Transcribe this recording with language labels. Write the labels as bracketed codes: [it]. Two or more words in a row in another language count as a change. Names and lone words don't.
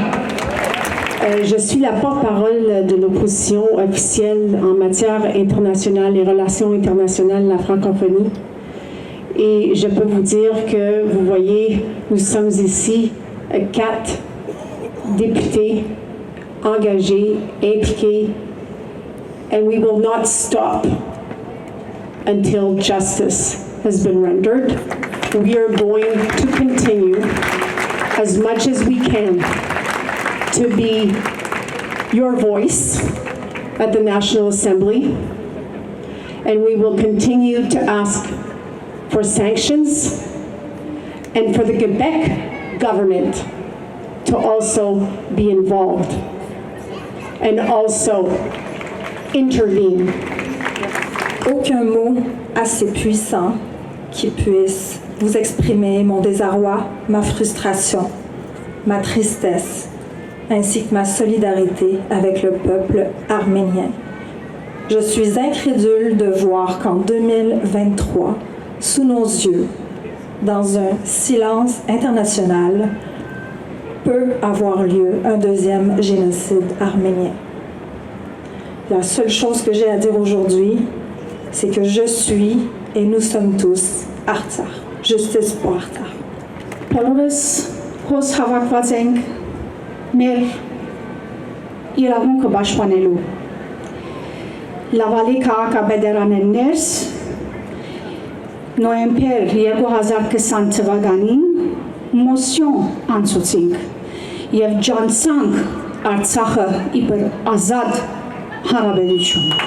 [fr] Je suis la porte-parole de l'opposition officielle en matière internationale et relations internationales de la francophonie. Et je peux vous dire que, vous voyez, nous sommes ici 4 députés engagés, impliqués, [en] and we will not stop until justice has been rendered. We are going to continue as much as we can to be your voice at the National Assembly, and we will continue to ask for sanctions and for the Quebec government to also be involved and also intervene. [fr] Aucun mot assez puissant qui puisse vous exprimer mon désarroi, ma frustration, ma tristesse, ainsi que ma solidarité avec le peuple arménien. Je suis incrédule de voir qu'en 2023, sous nos yeux, dans un silence international, peut avoir lieu un deuxième génocide arménien. La seule chose que j'ai à dire aujourd'hui, c'est que je suis et nous sommes tous Artsakh. Justice pour Artsakh. [hy] Բոլորս հոս հավաքված ենք մեր իրավունքը պաշտպանելու։ Լավալի քաղաքապետարաններս նոյեմբեր 2020 թվականին մոսյոն անցուցինք եւ ջանցանք Արցախը իբր ազատ հանրապետություն։